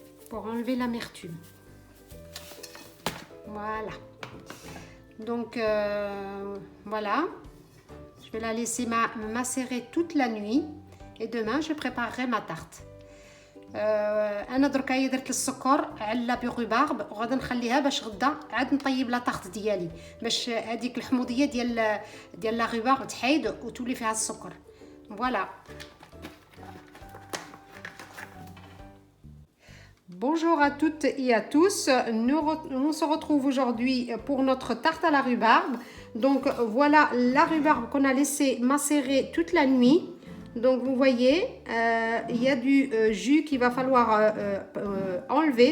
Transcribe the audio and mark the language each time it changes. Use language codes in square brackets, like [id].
[fr] Pour enlever l'amertume. Voilà. Donc, voilà. Je vais la laisser macérer toute la nuit. Et demain, je préparerai ma tarte. [ar] انا دركايا درت السكر على بالرhubarbe وغادي نخليها باش غدا عاد نطيب لا طارت ديالي باش هذيك الحموضيه ديال لا rhubarbe تحيد وتولي فيها السكر. [fr] Voilà. Bonjour à toutes et à tous. On se retrouve aujourd'hui pour notre tarte à la rhubarbe. Donc voilà la rhubarbe qu'on a laissé macérer toute la nuit. Donc vous voyez, il y a du jus qu'il va falloir enlever.